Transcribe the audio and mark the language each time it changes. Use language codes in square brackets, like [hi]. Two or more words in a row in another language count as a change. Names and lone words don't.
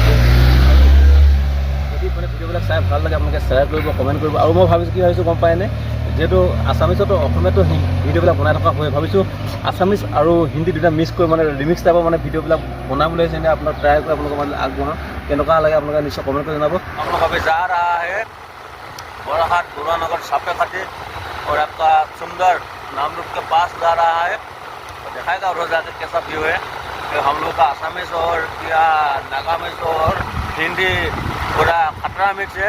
[as] যদি মানে ভিডিঅ'বিলাক চাই ভাল লাগে আপোনালোকে শ্বেয়াৰ কৰিব, কমেণ্ট কৰিব। আৰু মই ভাবিছোঁ কি ভাবিছোঁ গম পায়নে, যিহেতু আছামিছতো অসমীয়াতো ভিডিঅ'বিলাক বনাই থকা হয়, ভাবিছোঁ আছামিছ আৰু হিন্দী দুটা মিক্স কৰি মানে ৰিমিক্স টাইপৰ মানে ভিডিঅ'বিলাক বনাবলৈ হৈছে নে আপোনাক ট্ৰাই কৰি আপোনালোকৰ মানে আগবঢ়াওঁ। কেনেকুৱা লাগে আপোনালোকে নিশ্চয় কমেণ্ট কৰি জনাব। [hi] हम लोग अभी जा रहा है बोराहाट गुरुनगर सापेखाती और आपका सुंदर नामरूप के पास जा रहा है। तो दिखाएगा रोज आके कैसा व्यू है। तो हम लोग का आसामी शहर या नागामी शहर हिंदी पूरा खतरा मिक्स है।